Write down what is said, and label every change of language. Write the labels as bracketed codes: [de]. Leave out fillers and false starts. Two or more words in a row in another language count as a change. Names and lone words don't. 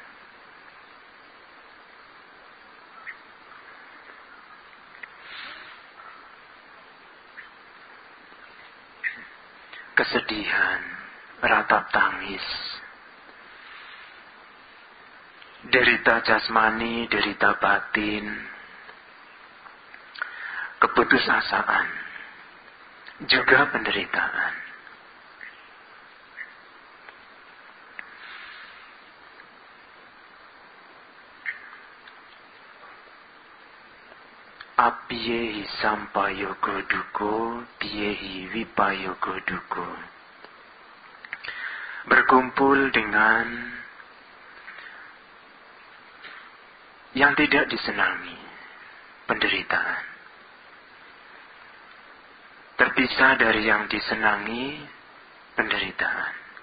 [id] Kesedihan, ratap tangis, derita jasmani, derita batin, keputusasaan, juga penderitaan. [pi] Apiyehi sampayogo duko, piyehi vipayogo duko. [id] Berkumpul dengan yang tidak disenangi, penderitaan. Terpisah dari yang disenangi, penderitaan.